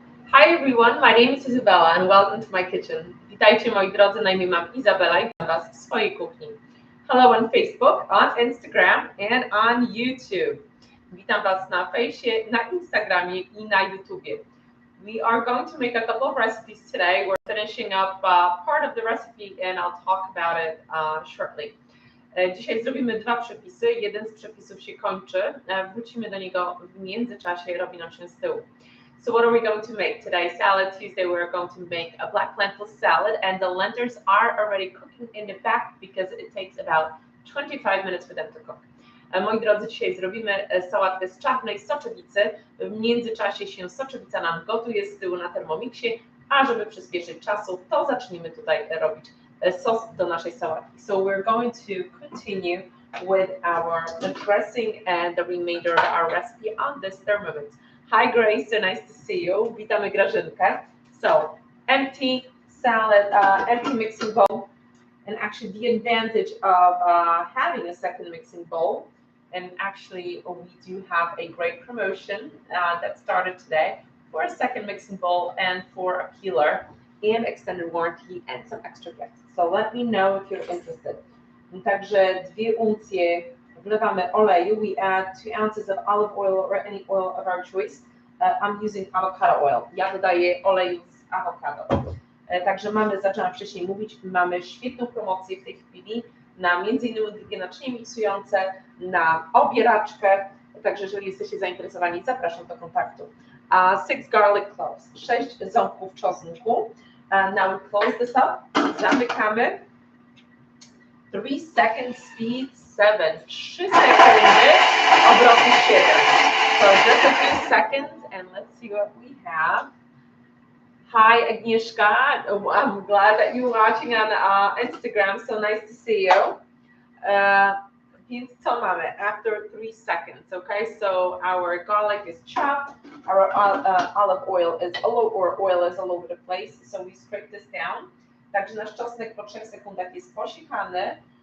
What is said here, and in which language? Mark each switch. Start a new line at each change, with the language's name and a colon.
English: Hi everyone, my name is Isabella and welcome to my kitchen.
Polish: Witajcie moi drodzy, na imię mam Izabela i witam Was w swojej kuchni.
English: Hello on Facebook, on Instagram and on YouTube.
Polish: Witam Was na fejsie, na Instagramie i na YouTubie.
English: We are going to make a couple of recipes today. We're finishing up part of the recipe and I'll talk about it shortly.
Polish: Dzisiaj zrobimy dwa przepisy. Jeden z przepisów się kończy. Wrócimy do niego w międzyczasie, robi nam się z tyłu.
English: So what are we going to make today? Salad Tuesday, we're going to make a black lentil salad and the lentils are already cooking in the back because it takes about 25 minutes for them to cook.
Polish: Moi drodzy, dzisiaj zrobimy sałatkę z czarnej soczewicy. W międzyczasie się soczewica nam gotuje z tyłu na Thermomixie, a żeby przyspieszyć czasu, to zacznijmy tutaj robić sos do naszej sałatki.
English: So we're going to continue with our dressing and the remainder of our recipe on this Thermomix. Hi Grace, so nice to see you.
Polish: Witamy Grażynkę.
English: So, empty salad, empty mixing bowl. And actually the advantage of having a second mixing bowl, and actually we do have a great promotion that started today for a second mixing bowl and for a peeler and extended warranty and some extra gifts. So let me know if you're interested.
Polish: Także 2 uncje wlewamy oleju.
English: We add 2 ounces of olive oil or any oil of our choice. I'm using avocado oil.
Polish: Ja dodaję oleju z awokado. Także zaczęłam wcześniej mówić, mamy świetną promocję w tej chwili na m.in. drugie naczynie miksujące, na obieraczkę. Także jeżeli jesteście zainteresowani, zapraszam do kontaktu.
English: 6 garlic cloves,
Polish: 6 ząbków czosnku.
English: Now we close this up.
Polish: Zamykamy.
English: 3 seconds speed 7.
Polish: 3 sekundy, obroty 7.
English: So just a few seconds and let's see what we have. Hi Agnieszka, I'm glad that you're watching on Instagram, so nice to see you.
Polish: Więc co mamy
English: after 3 seconds, okay? So our garlic is chopped, our olive oil is all over the place, so we scrape this down.
Polish: Także nasz czosnek po 3 sekundach jest posiekany.